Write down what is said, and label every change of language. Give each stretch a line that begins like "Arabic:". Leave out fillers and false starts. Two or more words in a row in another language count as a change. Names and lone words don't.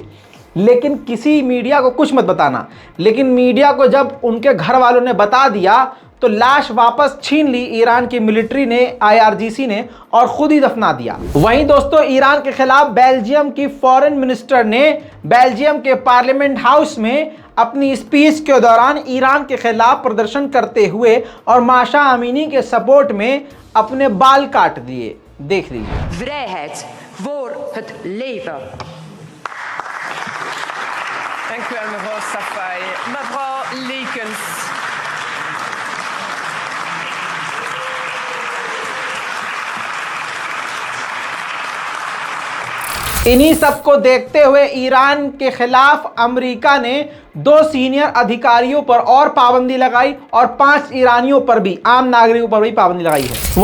Hindi: लेकिन किसी मीडिया को कुछ मत बताना। लेकिन मीडिया को जब उनके घर वालों ने बता दिया तो लाश वापस छीन ली ईरान की मिलिट्री ने, IRGC ने, और खुद ही दफना दिया। वहीं दोस्तों ईरान के खिलाफ बेल्जियम की
English: foreign minister
Hindi: ने बेल्जियम के
English: parliament house
Hindi: में अपनी स्पीच के दौरान ईरान के खिलाफ प्रदर्शन करते हुए और माशा अमीनी के सपोर्ट में अपने बाल काट दिए। देख लीजिए।
Dutch: Vrijheid voor het leven. Dank u wel, mevrouw Safai. Mevrouw Lekens.
Hindi: इन्हीं सबको देखते हुए ईरान के खिलाफ अमेरिका ने 2 सीनियर अधिकारियों पर और पाबंदी लगाई और 5 ईरानियों पर भी, आम नागरिकों पर भी पाबंदी लगाई है।